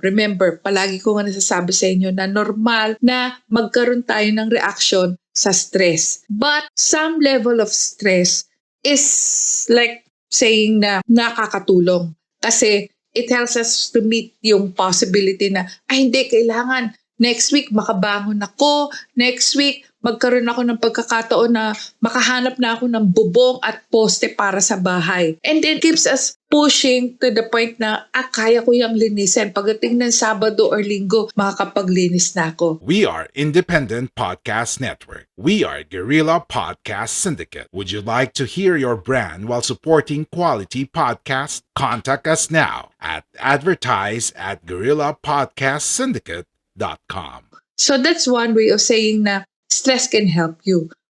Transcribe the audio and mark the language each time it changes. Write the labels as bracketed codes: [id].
[tl] Remember, palagi ko nga nasasabi sa inyo na normal na magkaroon tayo ng reaction sa stress. [en] But some level of stress is like saying na nakakatulong. Kasi it helps us to meet yung possibility na, hindi, kailangan [tl] Next week, makabangon ako. Next week, magkaroon ako ng pagkakataon na makahanap na ako ng bubong at poste para sa bahay. [en] And then keeps us pushing to the point na, [tl] kaya ko yung linisin. Pagdating ng Sabado or Linggo, makakapaglinis na ako. [en] We are Independent Podcast Network. We are Guerrilla Podcast Syndicate. Would you like to hear your brand while supporting quality podcasts? Contact us now at advertise@guerrillapodcastsyndicate.com. So that's one way of saying na stress can help you.